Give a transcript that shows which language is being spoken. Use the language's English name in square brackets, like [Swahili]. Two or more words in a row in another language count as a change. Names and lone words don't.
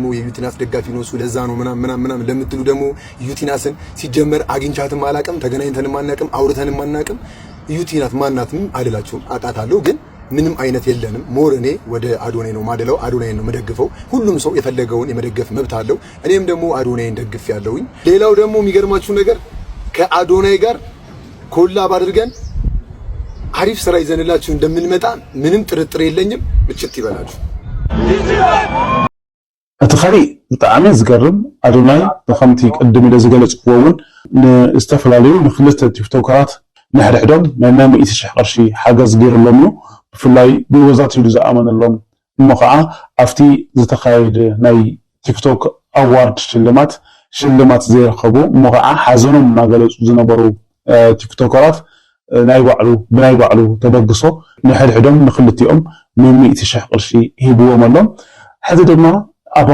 [Amharic] የዩቲናስ ደጋፊ ነው እሱ ለዛ ነው ምናምን ለምትሉ ደግሞ ዩቲናስን ሲጀመር አግኝቻትም አላውቅም፣ ተገናኝተንም አናውቅም፣ አውርተንም አናውቅም። ዩቲናስ ማናትም አልላችሁም፣ አውቃታለሁ ግን ምንም አይነት የለንም። ሞር እኔ ወደ አዶናይ ነው ማደለው፣ አዶናይ ነው መደግፈው። ሁሉም ሰው የፈለገውን የመደገፍ መብት አለው። እኔም ደግሞ አዶናይን ደግፍ ያለውኝ። ሌላው ደግሞ የሚገርማችሁ ነገር ከአዶናይ ጋር ኮላብ አድርገን አሪፍ ስራ ይዘንላችሁ እንደምንመጣ ምንም ጥርጥር የለኝም። ምችት ይበላችሁ። [Tigrinya] እትኸሪ በጣም ዝገርም አዶናይ በከምቲ ቅድም ኢለ ዝገለጽክዎውን ንዝተፈላለዩ ንክልተ ቲክቶከራት ንሕድሕዶም ናይ 100,000 ቅርሺ ሓገዝ ገይሩሎም እዩ። ብፍላይ ብወዛት ኢሉ ዝኣመነሎም እሞ ከዓ ኣብቲ ዝተኻየደ ናይ ቲክቶክ ኣዋርድ ሽልማት ዘይረኸቡ እሞ ከዓ ሓዘኖም እናገለጹ ዝነበሩ ቲክቶከራት ብናይ ባዕሉ ተበግሶ ንሕድሕዶም ንክልቲኦም 100,000 ቅርሺ ሂብዎም ኣሎም። ሕዚ ድማ ኣብ